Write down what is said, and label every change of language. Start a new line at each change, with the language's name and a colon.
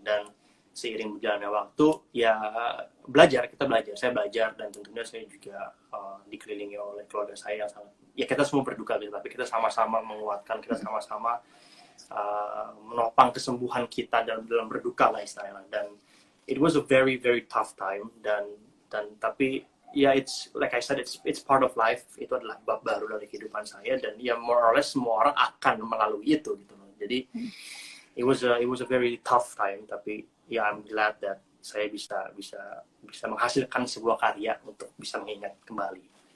Indonesian: Dan seiring berjalannya waktu ya kita belajar, saya belajar, dan tentunya saya juga dikelilingi oleh keluarga saya yang sangat, ya kita semua berduka gitu, tapi kita sama-sama menguatkan, kita sama-sama menopang kesembuhan kita dalam berduka lah istilahnya.
English: Dan it was a very very tough time,
Indonesian: dan tapi ya
English: it's like I said, it's part of life.
Indonesian: Itu adalah bab baru dari kehidupan saya, dan ya
English: more or less
Indonesian: semua orang akan melalui itu gitu loh. Jadi
English: it was a very tough time,
Indonesian: tapi ya
English: I'm glad that
Indonesian: saya bisa menghasilkan sebuah karya untuk bisa mengingat kembali.